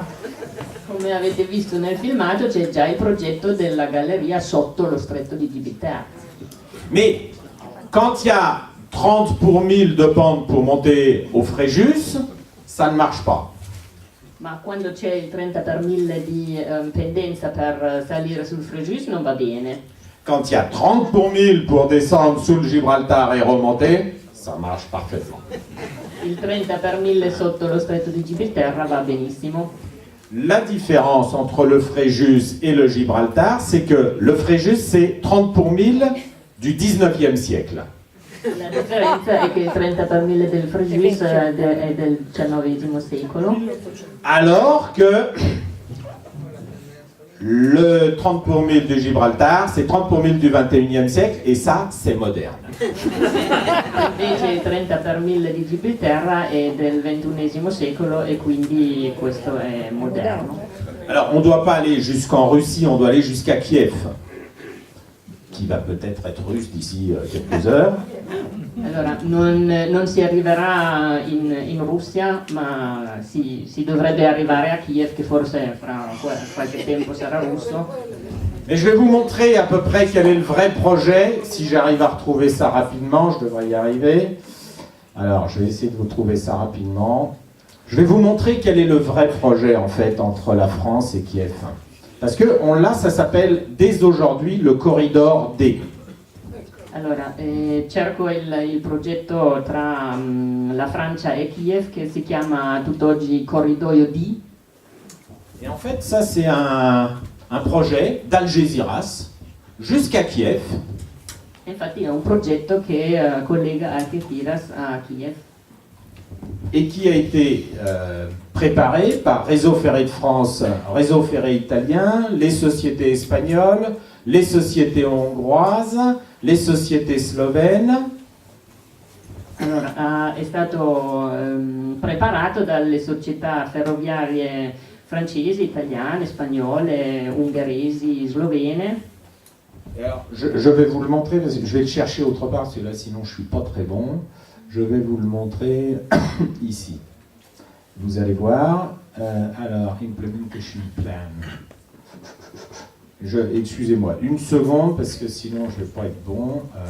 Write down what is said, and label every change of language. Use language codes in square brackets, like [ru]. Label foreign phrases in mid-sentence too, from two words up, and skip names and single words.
[it] Come avete visto nel filmato c'è già il progetto della galleria sotto lo stretto di Gibraltar. [fr] Mais quand il y a 30 pour 1000 de pente pour monter au Fréjus, ça ne marche pas. [it] Ma quando c'è il 30 per 1000 di pendenza per salire sul Fréjus non va bene. [fr] Quand il y a 30 pour 1000 pour descendre sous le Gibraltar et remonter, ça marche parfaitement. [it] Il 30 per 1000 sotto lo stretto di Gibraltar va benissimo. [fr] La différence entre le Fréjus et le Gibraltar, c'est que le Fréjus, c'est 30 pour 1000 du 19e siècle. [it] La differenza è che il 30 per 1000 del Fréjus è del XIX secolo, [fr] Alors que le 30 pour 1000 du Gibraltar, c'est 30 pour 1000 du 21e siècle, et ça, c'est moderne. [it] invece il 30 per 1000 di Gibraltar è del XXI secolo e quindi questo è moderno. [fr] Alors, on ne doit pas aller jusqu'en Russie, on doit aller jusqu'à Kiev, qui va peut-être être russe d'ici quelques heures. [it] Allora, non si arriverà in Russia, ma si dovrebbe arrivare a Kiev, che forse fra qualche tempo sarà russo. [fr] Mais je vais vous montrer à peu près quel est le vrai projet, si j'arrive à retrouver ça rapidement, je devrais y arriver. Alors, je vais essayer de vous trouver ça rapidement. Je vais vous montrer quel est le vrai projet, en fait, entre la France et Kiev. Parce que ça s'appelle dès aujourd'hui le corridor D. [it] Allora, cerco il progetto tra la Francia e Kiev che si chiama tutt'oggi Corridoio D. [fr] Et en fait, ça c'est un projet d'Algeciras jusqu'à Kiev. [it] Infatti è un progetto che collega Algeciras a Kiev [fr] Et qui a été préparé par Réseau Ferré de France, Réseau Ferré italien, les sociétés espagnoles, les sociétés hongroises, les sociétés slovènes. [it] Allora, è stato preparato dalle società ferroviarie francesi, italiane, spagnole, ungheresi, slovene. [fr] Et alors, je vais vous le montrer, parce que je vais le chercher autre part, parce que là sinon je suis pas très bon. Je vais vous le montrer ici. Vous allez voir. Alors, [en] Implementation Plan. [fr] Excusez-moi, une seconde, parce que sinon je ne vais pas être bon.